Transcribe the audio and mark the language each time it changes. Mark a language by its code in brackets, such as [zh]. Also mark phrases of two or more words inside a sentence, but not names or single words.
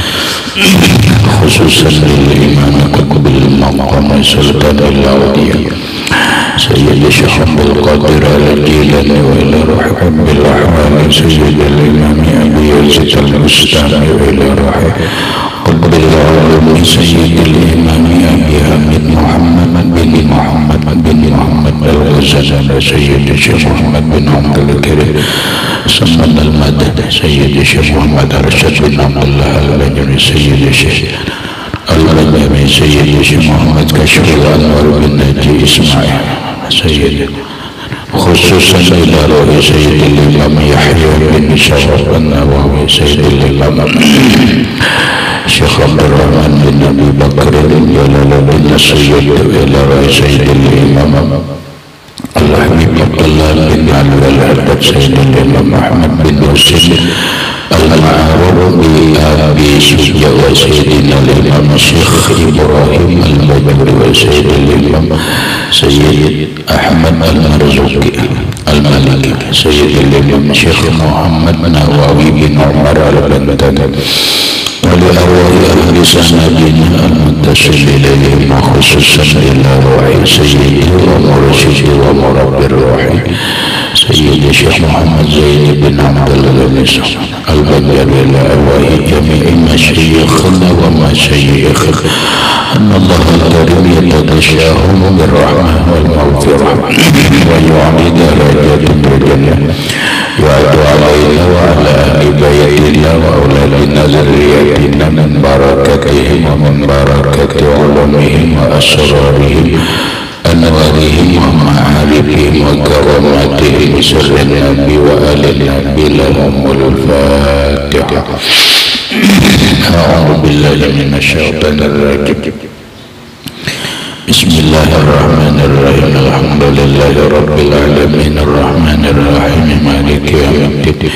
[ar] خصوصا للإمام قطب المقام سلطان الأولياء سيدي الشيخ عبد القادر الجيلاني وإلى روح بالأحوال سيد الإمام أبي يزيد البسطامي وإلى روح قطب العلوم سيد الإمام أبي حامد محمد بن محمد الغزالي سيد الشيخ محمد بن عبد الكريم سمد المدد سيد الشيخ محمد أرشد بن عبد الله البجري سيد الشيخ البجري سيد الشيخ محمد كشف الأنوار بن ناجي إسماعيل سيد خصوصا إلى روح سيد الإمام يحيى بن شرف النووي سيد الإمام Yahya bin Syaraf an-Nawawi Sayyid al-Imam الشيخ عبد الرحمن بن أبي بكر جلال الدين سيد إلى روح سيد الإمام الحبيب عبد الله بن علي الحداد سيد الإمام محمد بن حسين المعروف بأبي شجاع وسيدنا الإمام الشيخ إبراهيم البجري وسيد الإمام سيد أحمد المرزوقي المالكي سيد الإمام الشيخ محمد نووي بن عمر البنتني ولأرواح أهل سندنا المتصل إليهم خصوصا إلى روح سيدي ومرشدي ومربي روحي سيدي الشيخ محمد زيد بن عبد الغني البنجري إلى أرواح جميع مشايخنا ومشايخنا أن الله الكريم يتغمدهم بالرحمة والمغفرة ويعلي درجات بالجنة يعود علينا وعلى أهل بيتنا وأولادنا ذرياتنا من بركاتهم ومن بركات علومهم وأسرارهم أنوارهم ومعارفهم وكراماتهم سر النبي وآل النبي لهم الفاتحة. أعوذ بالله من الشيطان الرجيم. بسم الله الرحمن الرحيم. الحمد لله رب العالمين الرحمن الرحيم مالك يوم الدين.